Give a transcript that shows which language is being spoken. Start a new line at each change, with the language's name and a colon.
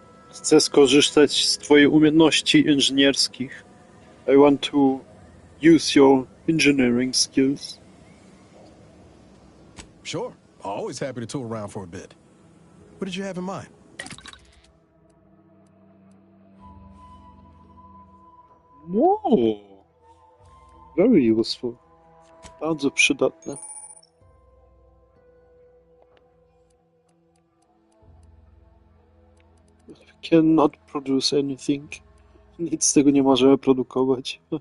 Polish: Chcę skorzystać z Twojej umiejętności inżynierskich.
English: I want to use your engineering skills. Sure. Always happy to tool around for a bit. What did you have in mind? No, very useful.
Polish: Bardzo przydatne.
English: We cannot produce anything.
Polish: Nic z tego nie możemy produkować.